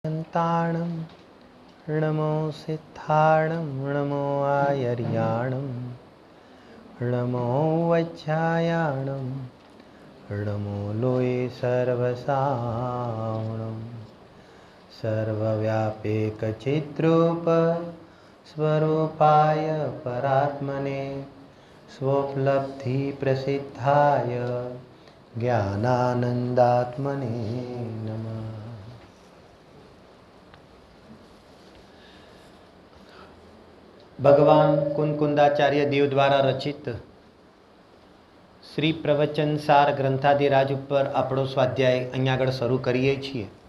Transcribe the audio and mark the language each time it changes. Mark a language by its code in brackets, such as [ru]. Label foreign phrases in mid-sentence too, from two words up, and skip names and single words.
[pra] ताणं नमो सिद्धाणं नमो आयर्याणं नमो वज्रायाणं नमो लोये सर्वसावणं [sa] सर्वव्यापेकचिद्रूप स्वरूपाय परात्मने स्वोपलब्धिप्रसिद्धाय ज्ञानानन्दात्मने नमः। [gu] ભગવાન કુનકુંદાચાર્ય દેવ દ્વારા રચિત શ્રી પ્રવચન સાર ગ્રંથાધિરાજ ઉપર આપણો સ્વાધ્યાય અહીંયા આગળ શરૂ કરીએ છીએ.